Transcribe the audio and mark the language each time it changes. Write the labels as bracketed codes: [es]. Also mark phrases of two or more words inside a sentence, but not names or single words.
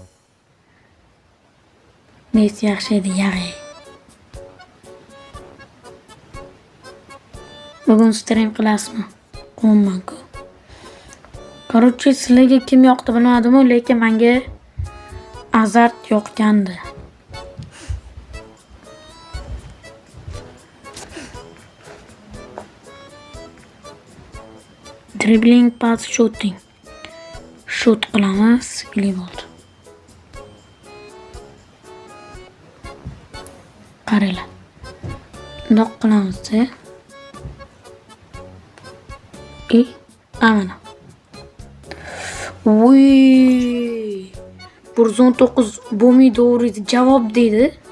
[uz] Best yaxshi edi, yag'ay. Bugun stream qilasizmi? Qo'ymanku. Короче, sizlarga kim yoqdi bilmadim, lekin menga azart yoqgandi. [en] Dribbling, pass, shooting. [uz] Shoot qilamiz, gol bo'ldi. Qaranglar. Bundoq qilamiz. Mana. Voy! 119 bo'lmaydi, javob deydi.